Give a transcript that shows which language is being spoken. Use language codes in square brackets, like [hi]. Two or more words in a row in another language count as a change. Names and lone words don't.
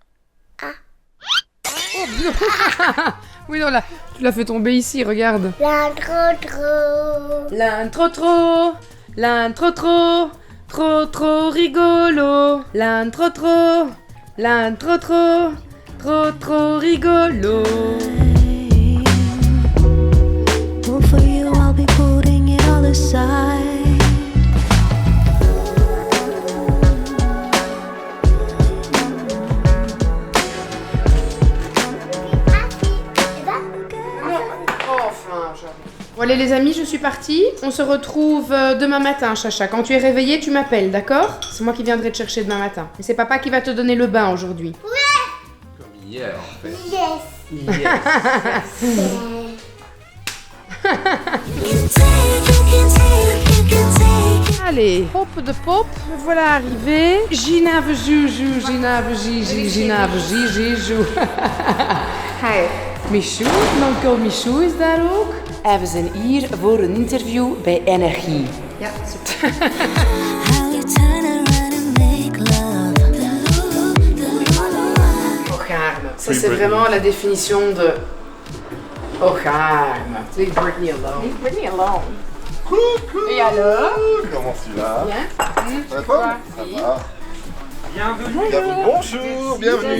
[fr] Oui non là, tu l'as fait tomber ici, regarde. L'intro. L'intro trop rigolo. L'intro trop rigolo. [en] Well, for you, I'll be putting it all aside. [fr] Bon allez les amis, je suis partie. On se retrouve demain matin, Chacha. Quand tu es réveillée, tu m'appelles, d'accord? C'est moi qui viendrai te chercher demain matin. Et c'est papa qui va te donner le bain aujourd'hui. Comme hier en fait. Yes. Allez, hop de pop, me voilà arrivée. Ginave Juju, Ginave Gigi, Ginave Gigi, [nl] Jou. Hi. Michou, mijn onkel Michou is daar ook. En we zijn hier voor een interview bij Energie. Ja, super. Orgasme. [fr] Ça, c'est vraiment la définition de orgasme. [en] Leave Britney alone. Leave Britney alone. [fr] Et alors? Comment tu vas? Bien. Ça va? Ça va. Bonjour, bienvenue.